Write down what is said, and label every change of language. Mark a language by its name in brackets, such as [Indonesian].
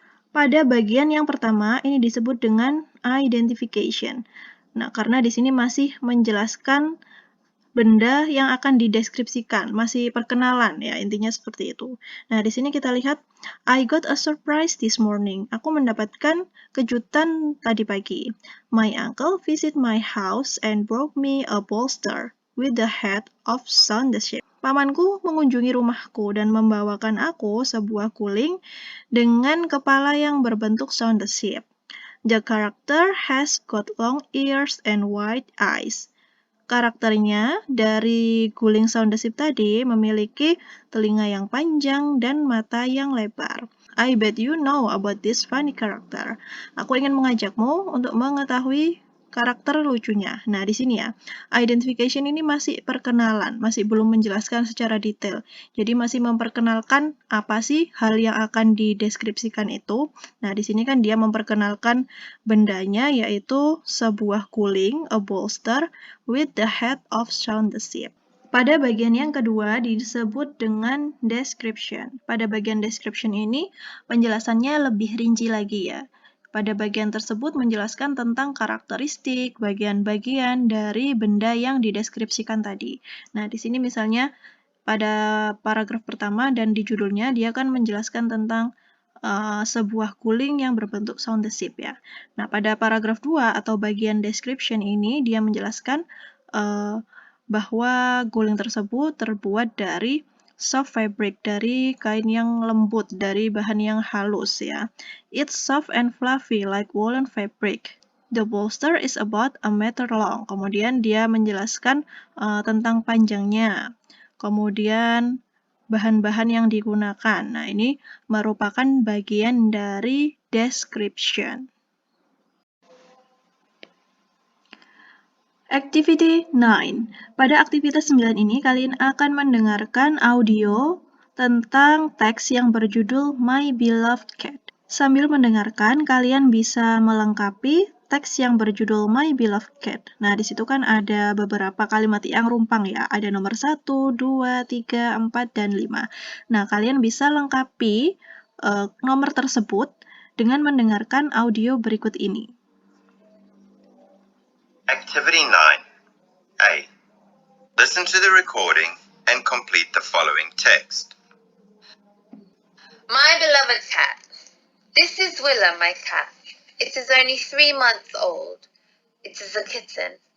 [Indonesian] Pada bagian yang pertama, ini disebut dengan identification. Nah, karena di sini masih menjelaskan benda yang akan dideskripsikan, masih perkenalan ya, intinya seperti itu. Nah, di sini kita lihat, [English] I got a surprise this morning. [Indonesian] Aku mendapatkan kejutan tadi pagi. [English] My uncle visit my house and brought me a bolster with the head of sound shape. [Indonesian] Pamanku mengunjungi rumahku dan membawakan aku sebuah guling dengan kepala yang berbentuk sound shape. [English] The character has got long ears and wide eyes. [Indonesian] Karakternya dari guling sound shape tadi memiliki telinga yang panjang dan mata yang lebar. [English] I bet you know about this funny character. [Indonesian] Aku ingin mengajakmu untuk mengetahui karakter lucunya. Nah, di sini ya, identification ini masih perkenalan, masih belum menjelaskan secara detail. Jadi masih memperkenalkan apa sih hal yang akan dideskripsikan itu. Nah, di sini kan dia memperkenalkan bendanya, yaitu sebuah guling, [English] a bolster, with the head of sound shape. [Indonesian] Pada bagian yang kedua disebut dengan description. Pada bagian description ini penjelasannya lebih rinci lagi ya. Pada bagian tersebut menjelaskan tentang karakteristik, bagian-bagian dari benda yang dideskripsikan tadi. Nah, di sini misalnya pada paragraf pertama dan di judulnya dia akan menjelaskan tentang sebuah guling yang berbentuk sound shape ya. Nah, pada paragraf 2 atau bagian description ini dia menjelaskan bahwa guling tersebut terbuat dari [English] soft fabric, [Indonesian] dari kain yang lembut, dari bahan yang halus ya. [English] It's soft and fluffy like woolen fabric. The bolster is about a meter long. [Indonesian] Kemudian dia menjelaskan tentang panjangnya. Kemudian bahan-bahan yang digunakan. Nah, ini merupakan bagian dari description. Activity 9. Pada aktivitas 9 ini, kalian akan mendengarkan audio tentang teks yang berjudul My Beloved Cat. Sambil mendengarkan, kalian bisa melengkapi teks yang berjudul My Beloved Cat. Nah, di situ kan ada beberapa kalimat yang rumpang ya. Ada nomor 1, 2, 3, 4, dan 5. Nah, kalian bisa lengkapi nomor tersebut dengan mendengarkan audio berikut ini. [English] Activity 9. A. Listen to the recording and complete the following text. My beloved cat. This is Willa, my cat. It is only 3 months old. It is a kitten.